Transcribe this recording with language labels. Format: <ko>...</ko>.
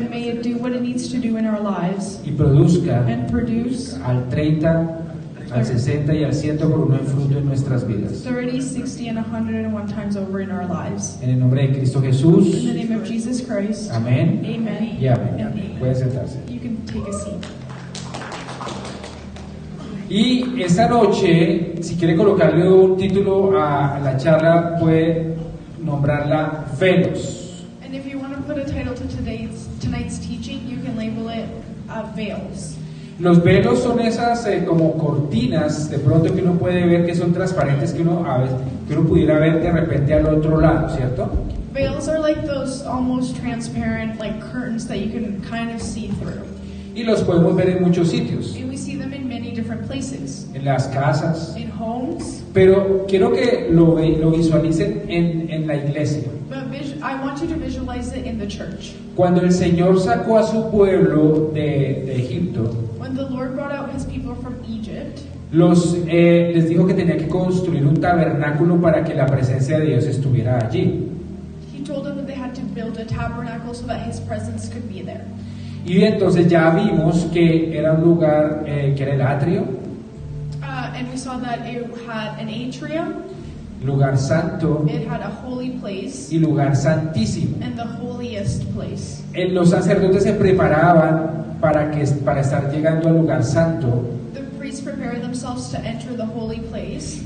<en>may it do what it needs to do in our lives</en> <es>y produzca</es> <en>and produce</en> <es>al 30, al 60 y al 100 por uno en fruto en nuestras vidas.</es> <en>30, 60, and 101 times over in our lives.</en> <es>En el nombre de Cristo</es> <en>In the</en> <es>Jesús.</es> <en>name of Jesus Christ,</en> <es>Amén.</es> <en>amen.</en> <es>Y amén.</es> <en>And amen.</en> <es>Pueden sentarse.</es> <en>You can take a seat.</en> <es>Y esta noche, si quiere colocarle un título a la charla, puede nombrarla Velos.</es> <en>And if you want to put a title to tonight's teaching, you can label it Veils.</en> <es>Los velos son esas como cortinas, de pronto que uno puede ver que son transparentes, que uno pudiera ver de repente al otro lado, ¿cierto?</es> <en>Veils are like those almost transparent like curtains that you can kind of see through.</en> <es>Y los podemos ver en muchos sitios,</es> <en>And we see them in many different places.</en> <es>en las casas,</es> <en>In homes,</en> <es>pero quiero que lo visualicen en la iglesia.</es> <en>but I want you to visualize it in the church.</en> <es>Cuando el Señor sacó a su pueblo de Egipto,</es> <en>When the Lord brought out his people from Egypt,</en> <es>les dijo que tenía que construir un tabernáculo para que la presencia de Dios estuviera allí.</es> <en>he told them that they had to build a tabernacle so that his presence could be there.</en> <es>Y entonces ya vimos que era un lugar que era el atrio,</es> <en>And we saw that it had an atrium,</en> <es>lugar santo</es> <en>it had a holy place,</en> <es>y lugar santísimo.</es> <en>and the holiest place.</en> <es>Los sacerdotes se preparaban para estar llegando al lugar santo,</es> <en>The priests prepared themselves to enter the holy place.</en>